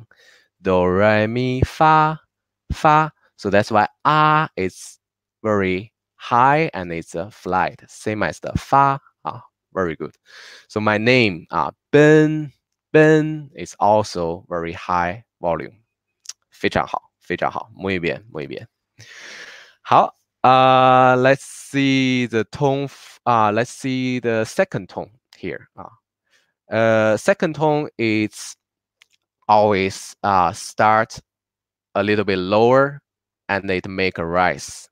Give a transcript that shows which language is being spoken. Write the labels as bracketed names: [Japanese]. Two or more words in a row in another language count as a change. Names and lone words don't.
[English] Do, re, mi, fa, fa. So that's why ah is very high and it's flat, same as the fa. Very good. So my name, Ben is also very high volume. [Chinese] 非常好，非常好 ， [Spanish] muy bien, muy bien. [English] 好 let's see the tone. Let's see the second tone here. Second tone is always start a little bit lower and it make a rise.